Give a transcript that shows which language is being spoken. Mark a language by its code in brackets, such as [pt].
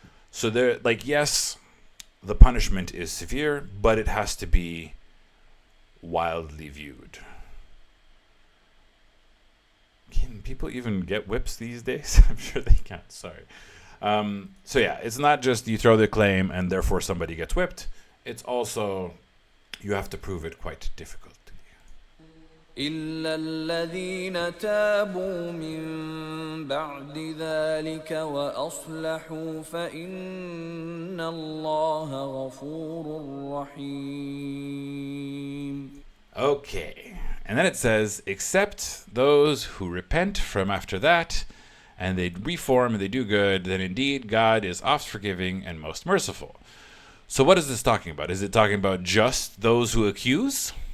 [en] So there, like, yes, the punishment is severe, but it has to be wildly viewed. Can people even get whips these days? I'm sure they can't. Sorry. So yeah, it's not just you throw the claim and therefore somebody gets whipped. It's also you have to prove it quite difficultly. [ar] إلا الذين تابوا من بعد ذلك وأصلحوا فإن الله غفور رحيم. [en] Okay. And then it says, except those who repent from after that and they reform and they do good, then indeed God is oft forgiving and most merciful. So what is this talking about? Is it talking about just those who accuse?